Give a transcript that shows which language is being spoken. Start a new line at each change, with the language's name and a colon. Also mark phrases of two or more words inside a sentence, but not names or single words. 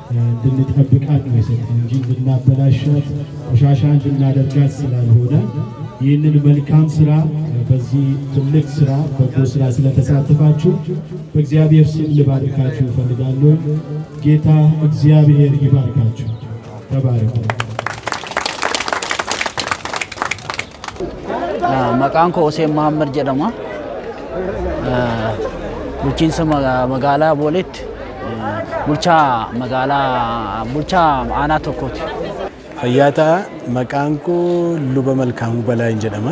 Amharic: እንድንጠብቃት ነው የሰጠን እንጂ እንድናበላሻት ቆሻሻ እንድናደርጋት ስላልሆነ ይህንን መልካም ስራ በዚህ ትልቅ ስራ በጎ ስራ ስለተሳተፋችሁ በእግዚአብሔር ስም ልባርካችሁ እፈልጋለሁ። ጌታ እግዚአብሔር ይባርካችሁ። ተባረኩ።
Oromo: Maqaan koo Hussein Mahammad jedhama. Bulchiinsa magaalaa Booleetti bulchaa aanaa tokkooti. Fayyaata maqaan koo Luba Malkaamuu Balaa jedhama.